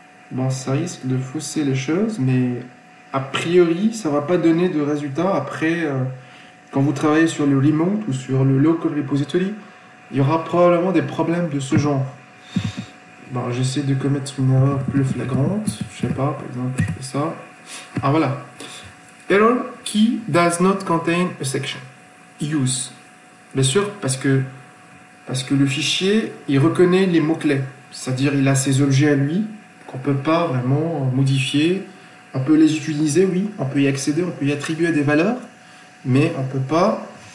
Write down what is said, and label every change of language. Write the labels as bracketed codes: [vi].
[fr] Bon, ça risque de fausser les choses, mais a priori, ça ne va pas donner de résultat. Après, quand vous travaillez sur le remote ou sur le local repository, il y aura probablement des problèmes de ce genre. Bon, j'essaie de commettre une erreur plus flagrante. Je sais pas, par exemple, je fais ça. Ah voilà. [en] Error key does not contain a section. Use. [fr] Bien sûr, parce que le fichier, il reconnaît les mots-clés. C'est-à-dire, il a ses objets à lui, qu'on ne peut pas vraiment modifier. On peut les utiliser, oui. On peut y accéder, on peut y attribuer des valeurs. Mais on ne peut pas...